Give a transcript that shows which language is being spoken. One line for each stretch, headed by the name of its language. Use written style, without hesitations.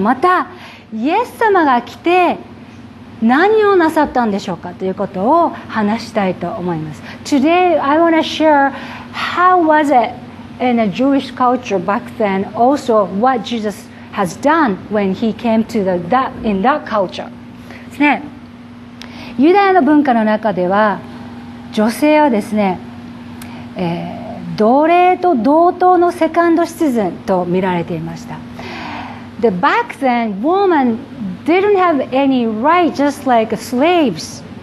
Japanese: またイエス様が来て何をなさったんでしょうかということを話したいと思います。
English: Today I want to share how was it in a Jewish culture back then, also what Jesus has done when he came to in that culture ですね。
Japanese: ユダヤの文化の中では女性はですね、奴隷と同等のセカンドシチズンと見られていました。
English: で、back then, women didn't have any right, just like slaves.